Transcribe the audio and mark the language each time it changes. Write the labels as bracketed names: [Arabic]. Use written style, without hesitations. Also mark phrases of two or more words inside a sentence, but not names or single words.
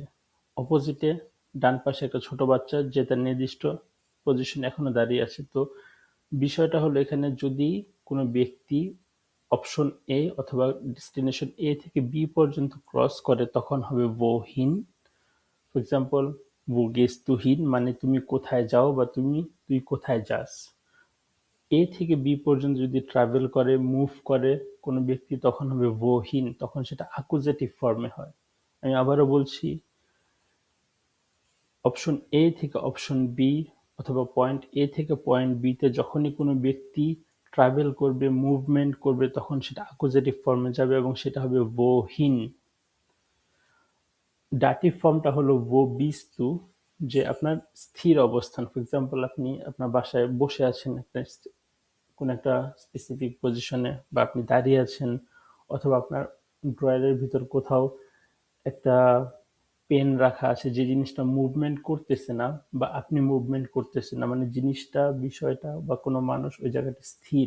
[Bangla] অপোজিটে ডান পাশে একটা ছোট বাচ্চা যে তার নির্দিষ্ট পজিশনে এখনো দাঁড়িয়ে আছে। তো বিষয়টা হলো, এখানে যদি কোনো ব্যক্তি অপশন এ অথবা ডেস্টিনেশন এ থেকে বি পর্যন্ত ক্রস করে তখন হবে wohin। [English] for example, [German] wo gehst du hin [Bangla] মানে তুমি কোথায় যাও বা তুই কোথায় যাস। এ থেকে বি পর্যন্ত যদি ট্রাভেল করে, মুভ করে কোনো ব্যক্তি, তখন হবে wohin, তখন সেটা [English] accusative form [Bangla] হয়। আমি আবারও বলছি, অপশন এ থেকে অপশন বি অথবা পয়েন্ট এ থেকে পয়েন্ট বি তে যখনই কোনো ব্যক্তি ট্রাভেল করবে, মুভমেন্ট করবে, তখন সেটা [English] accusative form [Bangla] যাবে এবং সেটা হবে wohin। [English] dative form [Bangla] হলো [German] wo bist du, [Bangla] যে আপনার স্থির অবস্থান। [English] for example, [Bangla] আপনি আপনার বাসায় বসে আছেন একটা কোনো একটা [English] specific position, [Bangla] বা আপনি দাঁড়িয়ে আছেন, অথবা আপনার ড্রয়ারের ভিতর কোথাও একটা পেন রাখা আছে যে জিনিসটা মুভমেন্ট করতেছে না, বা আপনি মুভমেন্ট করতেছেন না, মানে জিনিসটা, বিষয়টা বা কোনো মানুষ ওই জায়গাটা স্থির।